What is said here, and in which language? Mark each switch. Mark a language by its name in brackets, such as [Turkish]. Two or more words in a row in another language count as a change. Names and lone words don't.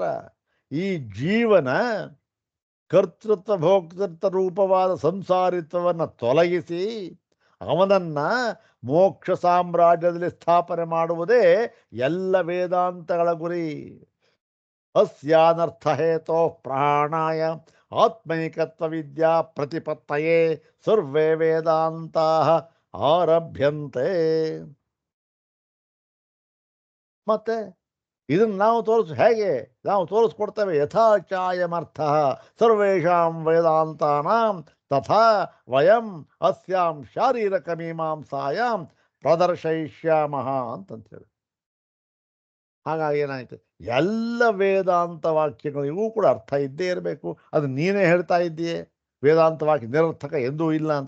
[Kannada] ಈ ಜೀವನ ಕರ್ತೃತ್ವ ಭೋಕ್ತೃತ್ವ ರೂಪವಾದ ಸಂಸಾರಿತ್ವವನ್ನು ತೊಲಗಿಸಿ ಅವನನ್ನ ಮೋಕ್ಷ ಸಾಮ್ರಾಜ್ಯದಲ್ಲಿ ಸ್ಥಾಪನೆ ಮಾಡುವುದೇ ಎಲ್ಲ ವೇದಾಂತಗಳ ಗುರಿ. [Sanskrit] ಅಸ್ಯಾನರ್ಥ ಹೇತೋ ಪ್ರಾಣಾಯ ಆತ್ಮೈಕತ್ವ ವಿದ್ಯಾ ಪ್ರತಿಪತ್ತಯೇ ಸರ್ವೇ ವೇದಾಂತ ಆರಭ್ಯಂತೆ. [Kannada] ಮತ್ತೆ ಇದನ್ನು ಹೇಗೆ ನಾವು ತೋರಿಸ್ಕೊಡ್ತೇವೆ? [Sanskrit] ಯಥಾಚಾಯಮರ್ಥ ಸರ್ವೇಷಾಂ ವೇದಾಂತಾನಾಂ ತಥಾ ವಯಂ ಅಸ್ಯಾಂ ಶಾರೀರಕ ಮೀಮಾಂಸಾಯಾಂ ಪ್ರದರ್ಶಯಿಷ್ಯಾಮಃ ಅಂತಂತೇಳಿ. [Kannada] ಹಾಗಾಗಿ ಏನಾಯಿತು? ಎಲ್ಲ ವೇದಾಂತ ವಾಕ್ಯಗಳಿಗೂ ಕೂಡ ಅರ್ಥ ಇದ್ದೇ ಇರಬೇಕು. ಅದು ನೀನೇ ಹೇಳ್ತಾ ಇದ್ದೀಯೇ ವೇದಾಂತ ವಾಕ್ಯ ನಿರರ್ಥಕ ಎಂದೂ ಇಲ್ಲ ಅಂತ.